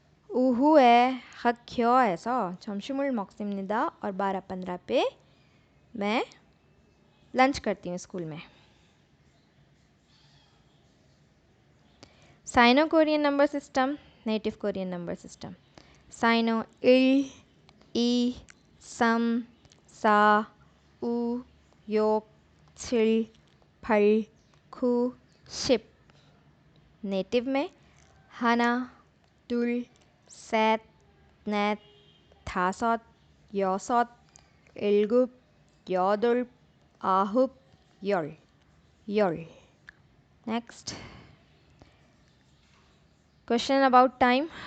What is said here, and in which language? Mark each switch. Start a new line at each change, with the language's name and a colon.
Korean: 오후에 학교에서 점심을 먹습니다.
Hindi: और 12:15 पे मैं लंच करती हूँ स्कूल में.
English: Sino Korean number system, native Korean number system. Sino 1, 2, 3, 4, 5, 6, 7, 8, 9, 10.
Korean: नेटिव में 하나, 둘, 셋, 넷, 다섯, 여섯, 일곱, 여덟, 아홉, 열.
English: Next question about time.